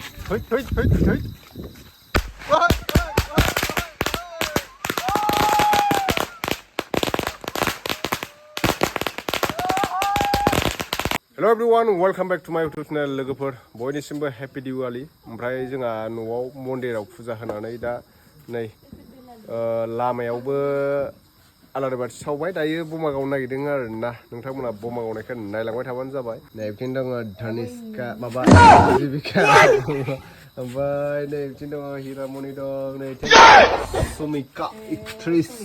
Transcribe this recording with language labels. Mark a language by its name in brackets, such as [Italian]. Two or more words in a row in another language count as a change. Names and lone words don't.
[English] Hello everyone, welcome back to my YouTube channel. [Bodo] लोगोफोर बयनिसिमबो [English] happy Diwali. [Bodo] ओमफ्राय जोंहा न'आव मन्दिराव फुजा होनानै दा नै लामायावबो आलारि बाथि सावबाय दायो बमा गावनो नागिरदों आरोना नोंथांमोना बमा गावनायखौ नायलांबाय थाबानो जाबाय नै बिथिं दङ धनिष्का माबा जिबिका ओमफ्राय नै बिथिं दङ हिरामनि दं नै सुमिका एक्ट्रेस